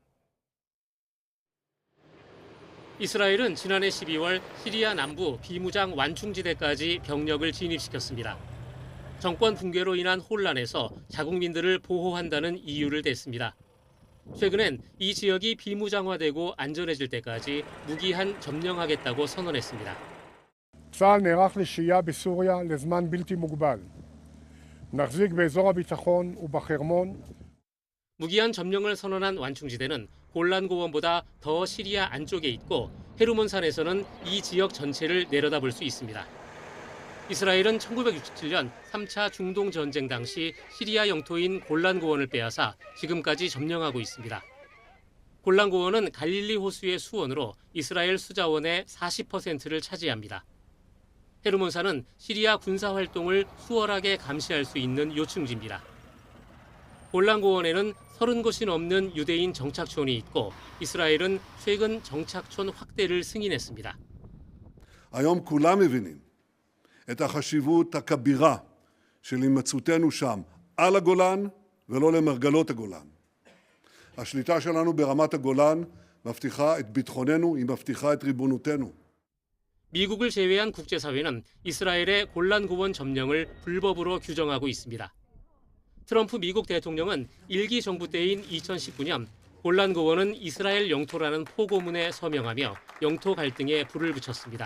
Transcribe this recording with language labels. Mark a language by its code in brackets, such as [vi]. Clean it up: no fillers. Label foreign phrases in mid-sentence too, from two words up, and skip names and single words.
[ko] 이스라엘은 지난해 12월 시리아 남부 비무장 완충지대까지 병력을 진입시켰습니다. 정권 붕괴로 인한 혼란에서 자국민들을 보호한다는 이유를 댔습니다. 최근엔 이 지역이 비무장화되고 안전해질 때까지 무기한 점령하겠다고 선언했습니다. [he] צה"ל נערך לשהייה בסוריה לזמן בלתי מוגבל. נחזיק באזור הביטחון ובחרמון. [ko] 무기한 점령을 선언한 완충지대는 골란 고원보다 더 시리아 안쪽에 있고 헤르몬산에서는 이 지역 전체를 내려다볼 수 있습니다. 이스라엘은 1967년 3차 중동 전쟁 당시 시리아 영토인 골란 고원을 빼앗아 지금까지 점령하고 있습니다. 골란 고원은 갈릴리 호수의 수원으로 이스라엘 수자원의 40%를 차지합니다. 헤르몬산은 시리아 군사 활동을 수월하게 감시할 수 있는 요충지입니다. 골란 고원에는 30곳이 넘는 유대인 정착촌이 있고 이스라엘은 최근 정착촌 확대를 승인했습니다. [he] היום כולם מבינים את החשיבות הכבירה של הימצאותנו שם על הגולן ולא למרגלות הגולן. השליטה שלנו ברמת הגולן מבטיחה את ביטחוננו, היא מבטיחה את ריבונותנו. [ko] 미국을 제외한 국제사회는 이스라엘의 골란 고원 점령을 불법으로 규정하고 있습니다. 트럼프 미국 대통령은 1기 정부 때인 2019년 골란 고원은 이스라엘 영토라는 포고문에 서명하며 영토 갈등에 불을 붙였습니다.